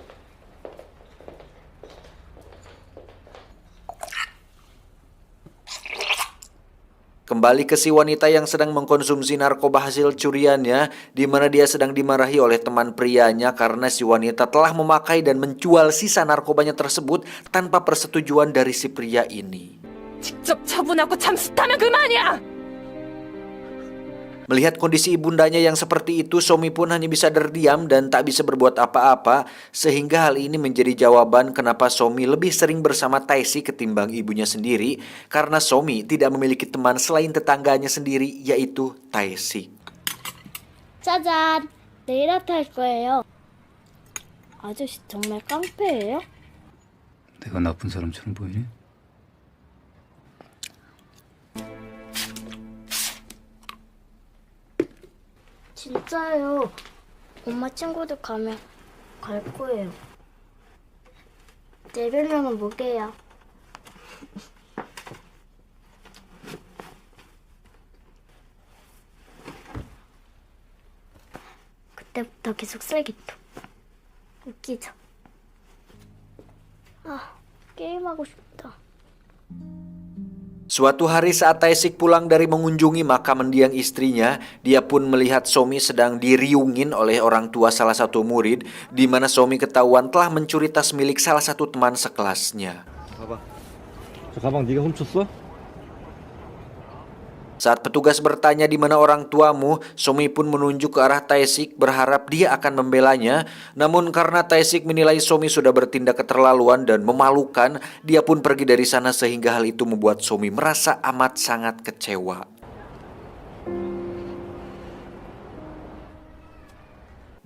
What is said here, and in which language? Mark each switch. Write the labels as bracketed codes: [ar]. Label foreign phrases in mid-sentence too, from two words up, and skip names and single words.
[id] Kembali ke si wanita yang sedang mengkonsumsi narkoba hasil curiannya, di mana dia sedang dimarahi oleh teman prianya karena si wanita telah memakai dan menjual sisa narkobanya tersebut tanpa persetujuan dari si pria ini. [ko] 직접 처분하고 잠수타면 그만이야! [id] Melihat kondisi ibundanya yang seperti itu, Somi pun hanya bisa terdiam dan tak bisa berbuat apa-apa, sehingga hal ini menjadi jawaban kenapa Somi lebih sering bersama Tae-sik ketimbang ibunya sendiri, karena Somi tidak memiliki teman selain tetangganya sendiri, yaitu Tae-sik. [ko] 짜잔! 네일 아트 할 거예요. 아저씨 정말 깡패예요? 내가 나쁜 사람처럼 보이니? 진짜요. 엄마 친구들 가면 갈 거예요. 내 별명은 뭐게요? 그때부터 계속 쓰레기통. 웃기죠? 아, 게임하고 싶다. [id] Suatu hari saat Tae-sik pulang dari mengunjungi makam mendiang istrinya, dia pun melihat Somi sedang diriungin oleh orang tua salah satu murid, di mana Somi ketahuan telah mencuri tas milik salah satu teman sekelasnya. [ko] 저 가방 네가 훔쳤어? [id] Saat petugas bertanya di mana orang tuamu, Somi pun menunjuk ke arah Tae-sik berharap dia akan membelanya. Namun karena Tae-sik menilai Somi sudah bertindak keterlaluan dan memalukan, dia pun pergi dari sana sehingga hal itu membuat Somi merasa amat sangat kecewa.